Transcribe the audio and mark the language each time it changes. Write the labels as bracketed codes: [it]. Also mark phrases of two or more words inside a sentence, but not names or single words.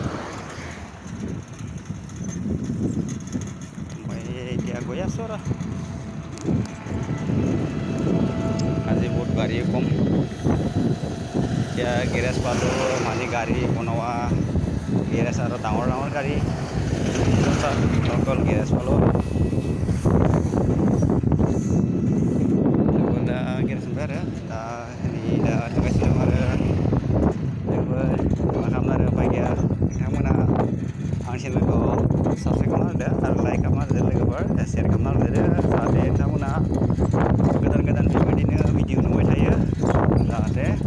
[as] এতিয়া গৈ আছোঁ আৰু আজি বহুত গাড়ী কম। এতিয়া গেৰেজ পালোঁ মানে গাড়ী বনোৱা গেৰেজ আৰু ডাঙৰ গাড়ী অকল গেৰেজ পালোঁ। [brx] गैरेज मोनबाय आरो दा नै दा थांगासिनो दं आरो जोंबो मा खालामनो आरो उपाय गैया। नोंथांमोना आं चेनेलखौ साबस्क्राइब खालामना होदो आरो लाइक खालामना होदो लोगोफोर शेयार खालामना होदो जाहाथे नोंथांमोना गोदान बेबायदिनो भिडिअ नुबाय थायो जाहाथे